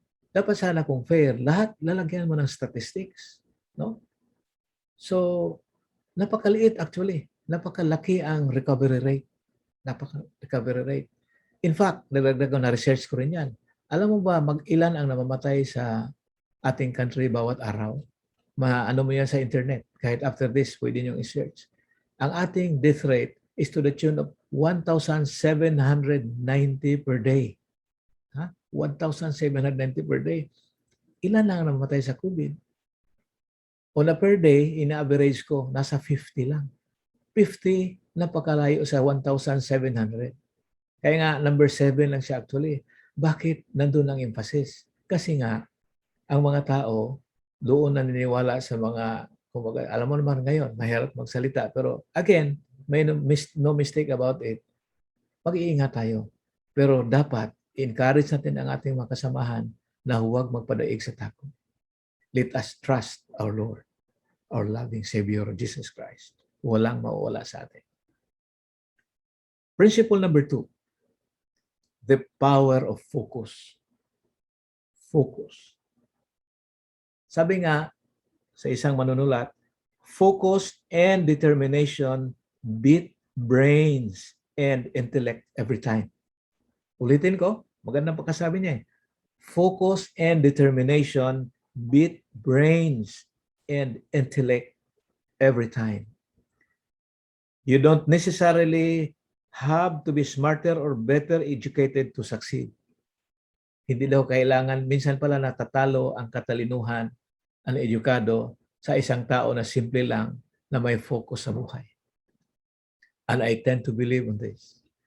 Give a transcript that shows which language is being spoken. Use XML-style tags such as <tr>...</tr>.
<tl>Dapat sana kung fair, lahat lalagyan mo ng statistics, no? So, napakaliit actually. Napakalaki ang recovery rate. Recovery rate. In fact, na-research ko rin yan. Alam mo ba, mag-ilan ang namamatay sa ating country bawat araw? Ano mo yan sa internet. Kahit after this, pwede nyo i-search. Ang ating death rate is</tl> <en>to the tune of 1,790 per day.</en> <tl>1,790 per day. Ilan lang namatay sa COVID?</tl> <en>On a per day,</en> <tl>ina-average ko, nasa 50 lang. 50, napakalayo sa 1,700. Kaya nga, number 7 lang siya actually. Bakit nandun ang emphasis? Kasi nga, ang mga tao, doon naniniwala sa mga, kumbaga, alam mo naman ngayon, mahirap magsalita.</tl> <en>Pero again, may no mistake about it.</en> <tl>Mag-iingat tayo. Pero dapat, encourage natin ang ating mga kasamahan na huwag magpadaig sa takot.</tl> <en>Let us trust our Lord, our loving Savior, Jesus Christ.</en> <tl>Walang mawawala sa atin.</tl> <en>Principle number 2, the power of focus. Focus.</en> <tl>Sabi nga sa isang manunulat,</tl> <en>focus and determination beat brains and intellect every time.</en> <tl>Ulitin ko, magandang pagkasabi niya.</tl> <en>Focus and determination beat brains and intellect every time. You don't necessarily have to be smarter or better educated to succeed.</en> <tl>Hindi daw kailangan, minsan pala natatalo ang katalinuhan, ang edukado sa isang tao na simple lang na may focus sa buhay.</tl> <en>And I tend to believe on this.</en>